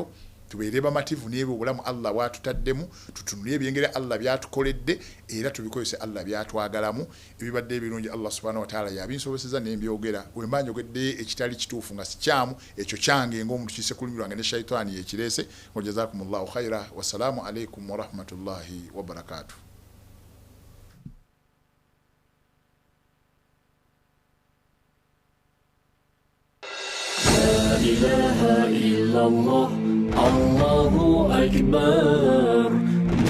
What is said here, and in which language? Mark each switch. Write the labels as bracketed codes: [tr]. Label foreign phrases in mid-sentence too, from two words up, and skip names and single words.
[lg] Tubeere bamativu n'ebyo obulamu Allah bwatutaddemu, tutunulire ebyengera Allah byatukoledde era tubikozese Allah byatwagalamu. Ebibadde ebirungi [ar] الله سبحانه وتعالى [lg] yabinsoboseza n'embyogera. Bwe mba njogedde ekitali kituufu nga sikyamu, ekyo kyange ng'omuntu kise kulimirwa ne shayitaani yekireese. [ar] جزاكم الله خيرا. والسلام عليكم ورحمة الله وبركاته. لا إله إلا الله الله أكبر.